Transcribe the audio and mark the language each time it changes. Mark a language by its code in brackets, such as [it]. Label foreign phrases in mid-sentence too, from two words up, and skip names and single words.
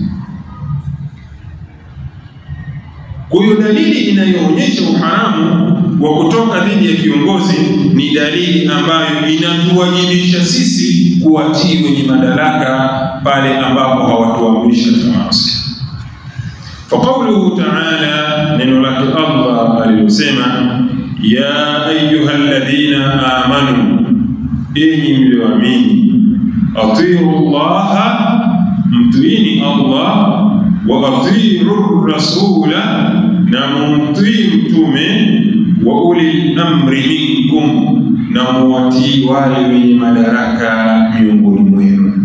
[sw] Kwa hiyo dalili inayoonyesha uharamu wa kutoka dhidi ya kiongozi ni dalili ambayo inatuwajibisha sisi kuwatii wenye madaraka pale ambapo hawatuamrishi katika maasi. [ar] فقوله تعالى ننو لك الله [sw] alilosema [ar] يا أيها الذين آمنوا, [sw] enyi mlioamini, [ar] أطيعوا الله, [sw] mtiini Allah, [ar] وأطيعوا الرسول, [sw] na mumtii mtume, [ar] وأولي الأمر منكم, [sw] na muwatii wale wenye madaraka miongoni mwenu.